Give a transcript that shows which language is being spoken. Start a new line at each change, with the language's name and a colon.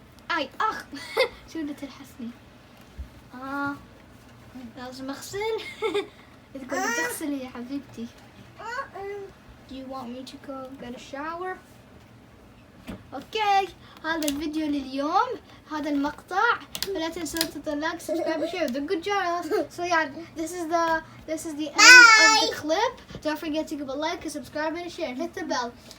Arabic: أي شو اللي تلحسني؟ لازم أغسل. تقولي تغسلي يا حبيبتي.
English: Do you want me to go get a shower?
Arabic: اوكي هذا الفيديو لليوم. هذا المقطع. ولا تنسوا تحطوا لايك سبسكرايب وشير ودقوا الجرس.
English: So yeah, this is the end of the clip. Don't forget to give a like, subscribe and share and hit the bell.